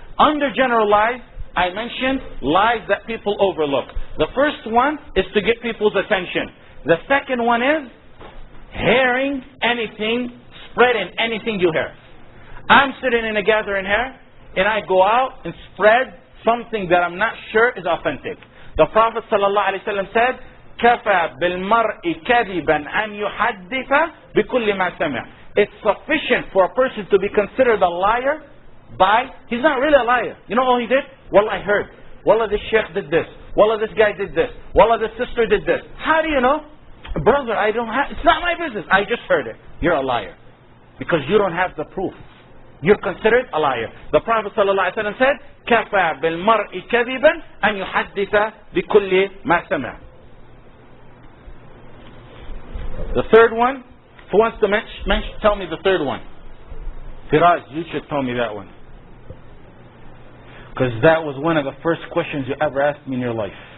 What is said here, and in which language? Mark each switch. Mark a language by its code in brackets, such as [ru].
[en] Under general lies, I mentioned lies that people overlook. The first one is to get people's attention. The second one is hearing anything, spreading anything you hear. I'm sitting in a gathering here, and I go out and spread something that I'm not sure is authentic. The Prophet ﷺ said, [ar] كَفَى بِالْمَرْءِ كَذِبًا أَنْ يُحَدِّثَ بِكُلِّ مَا سَمِعَ. [en] It's sufficient for a person to be considered a liar by, he's not really a liar. You know all he did? Well, I heard. Wallah, this Shaykh did this. Wallah, this guy did this. Wallah, this sister did this. How do you know? Brother, I don't have, it's not my business. I just heard it. You're a liar. Because you don't have the proof. You're considered a liar. The Prophet ﷺ said, [ar] كَفَى بِالْمَرْءِ كَذِبًا أَنْ يُحَدِّثَ بِكُلِّ مَا سَمِعَ. [en] The third one, who wants to tell me the third one? Firaz, you should tell me that one. Because that was one of the first questions you ever asked me in your life.